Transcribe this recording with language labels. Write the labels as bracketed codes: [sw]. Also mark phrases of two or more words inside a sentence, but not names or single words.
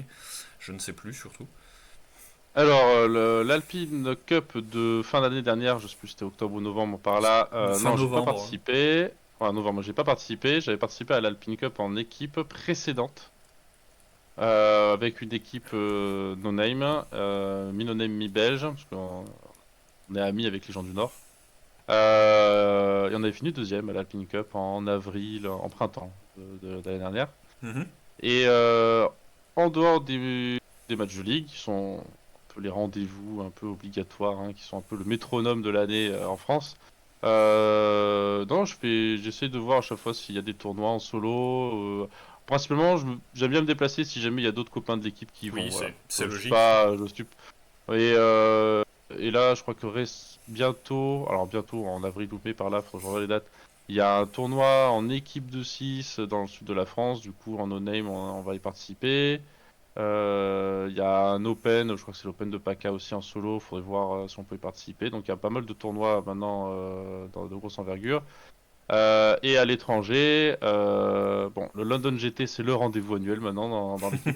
[fr] Je ne sais plus surtout. Alors, l'Alpine Cup de fin d'année dernière, je sais plus si c'était octobre ou novembre par là, Fin non, j'ai pas novembre. participé. Enfin, novembre, j'ai pas participé. J'avais participé à l'Alpine Cup en équipe précédente, avec une équipe [en] no name, [fr] mi- [en] no name, [fr] mi-belge, parce qu'on est amis avec les gens du Nord. Et on avait fini deuxième à l'Alpine Cup en avril, en printemps de l'année dernière. Mhm. Et en dehors des matchs de ligue, qui sont un peu les rendez-vous un peu obligatoires, hein, qui sont un peu le métronome de l'année en France, non, j'essaie de voir à chaque fois s'il y a des tournois en solo. Principalement, j'aime bien me déplacer si jamais il y a d'autres copains de l'équipe qui y vont. Oui, Voilà. c'est Je suis logique. pas, je suis. Et, là, je crois que reste bientôt, alors bientôt en avril ou mai par là, faut que je revoie les dates. Il y a un tournoi en équipe de 6 dans le sud de la France, du coup en no-name on va y participer. Il y a un Open, je crois que c'est l'Open de PACA aussi en solo, faudrait voir si on peut y participer. Donc il y a pas mal de tournois maintenant de grosse envergure. Et à l'étranger, bon, le London GT c'est le rendez-vous annuel maintenant dans l'équipe.